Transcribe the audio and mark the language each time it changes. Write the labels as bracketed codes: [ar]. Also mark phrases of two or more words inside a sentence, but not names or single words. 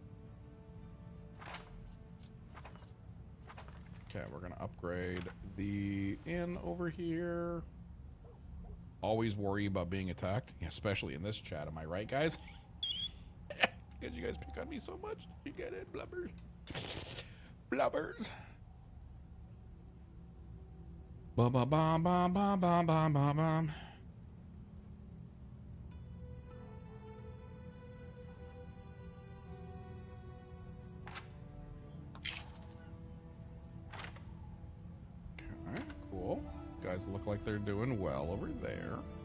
[en] Okay, we're gonna upgrade the inn over here. Always worry about being attacked, especially in this chat. Am I right, guys? Because you guys pick on me so much. You get it, blubbers. Blubbers. Ba ba ba ba ba ba ba ba ba. Okay, cool. Guys look like they're doing well over there.